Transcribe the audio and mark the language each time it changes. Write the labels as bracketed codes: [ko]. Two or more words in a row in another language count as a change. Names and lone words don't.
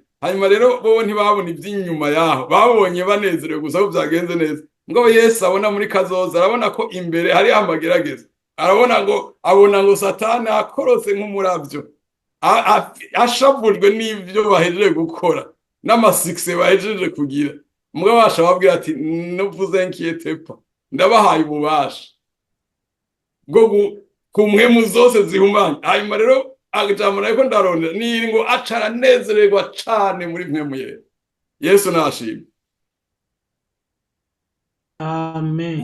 [rn] Hanyuma rero bo ntibabona iby'inyuma yaho, babonye banezerewe gusa ko byagenze neza. Ngo Yesu abona muri kazoza, arabona ko imbere hari amagerageza, abona ngo Satani akorotse nk'umuravyo, ashavujwe n'ivyo bahejeje gukora n'amasikse bahejeje kugira. Mugabo basha babwira ati, [fr] ne vous inquiétez pas, [rn] ndabahaye ububasha bwo ku mpwemu zose zihumanye. Hanyuma rero agajamura ko ndarondera ni ngo acara nezererwa cane muri mpwemu yera. Yesu nashimwe. Amen.